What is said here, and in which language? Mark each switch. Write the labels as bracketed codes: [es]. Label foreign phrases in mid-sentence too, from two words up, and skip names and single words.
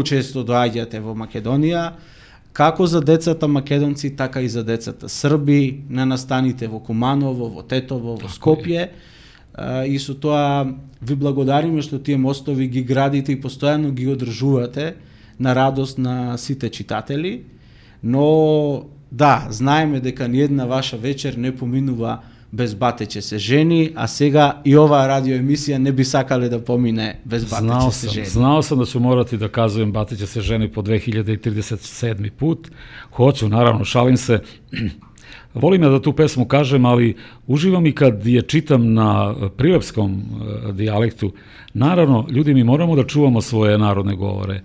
[mk] често доаѓате во Македонија, како за децата македонци, така и за децата Срби, на настаните во Куманово, во Тетово, во Скопје, и со тоа ви благодариме што тие мостови ги градите и постојано ги одржувате на радост на сите читатели, но да, знаеме дека ниедна ваша вечер не поминува без Батеće се жени, а сега и оваа радиоемисија не би сакале да помине без Батеće се жени. [sr] Znao sam da ću morati da kazujem Батеće se ženi po 2037. put. Hoću, naravno, šalim se. Volim ja da tu pesmu kažem, ali uživam i kad je čitam na prilepskom dijalektu. Naravno, ljudi, mi moramo da čuvamo svoje narodne govore.